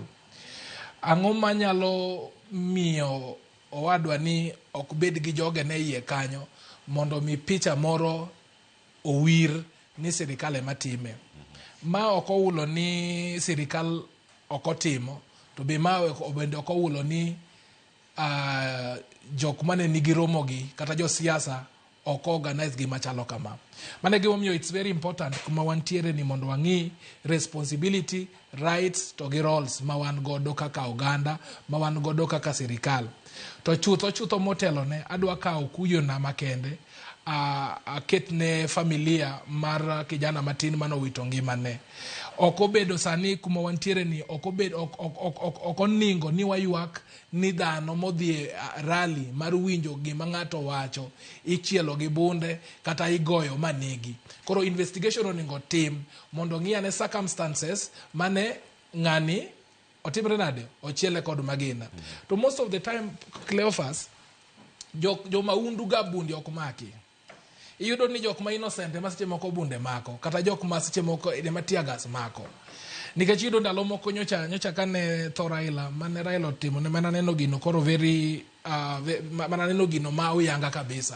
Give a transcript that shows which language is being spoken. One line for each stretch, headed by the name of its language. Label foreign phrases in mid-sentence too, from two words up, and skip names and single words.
Luo (Kenya and Tanzania): Ang'o manyalo miyo Owadwa ni ok bed gi joge ne iye kanyo mondo mi picha moro owir ni sirkal ema time. Ma ok oulo ni sirkal ok otimo, to be ma bende ok oulo ni jok mane nigi romo gi kata jo siasa ok organize gi machalo kama. Mane gimomiyo
English: it's very important
Luo (Kenya and Tanzania): kuma wantiere ni mondo wang'i responsibility, rights to gi roles ma wan godo kaka oganda, ma wan godo kaka sirkal. To chutho motelo ne adwa kawo kuyo na makende aketne familia mar kijana matin manowito ngimane. Ok obedo sani kuma wantiere ni ok oningo ni wayuak ni dhano modhi rally mar winjo gima ng'ato wacho ichielo gi bunde kata igoyo manegi. Koro investigation oningo tim mondo ng'iyane circumstances mane ng'ani otimre nade ochiele kod magina. To
English: most of the time
Luo (Kenya and Tanzania): Cleophas jo maundu ga bundi ok maki. Iyudo ni jok ma innocent ma seche moko bunde mako kata jok ma seche moko ema tiagas mako. Nikech iyudo ndalo moko nyocha kane tho Raila mane Raila otimo ne mana neno gino koro mana neno gino ma uyanga kabisa.